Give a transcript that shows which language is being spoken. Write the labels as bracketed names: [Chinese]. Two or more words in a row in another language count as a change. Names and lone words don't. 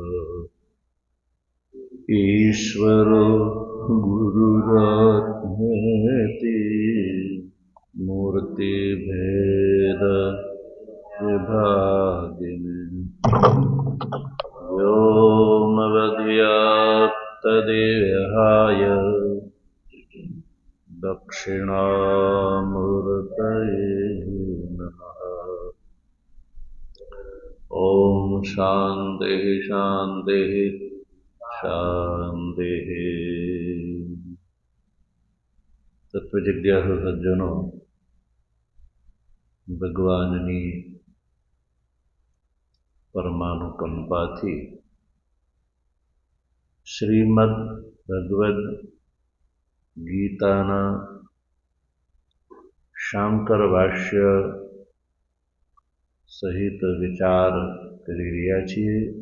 [Sanskrit] ईश्वरो गुरुरात्मेति मूर्तिभेद विभागिने व्योमवद्व्याप्तदेहाय दक्षिणामूर्तये नमः। ॐ शान्तिः शान्तिः शान्तिः। तत्वजिज्ञासु सज्जनो, [Gujarati] ભગવાનની પરમાનુકંપાથી શ્રીમદ ભગવદ્ ગીતાના શાંકર ભાષ્ય સહિત વિચાર કરી રહ્યા છીએ.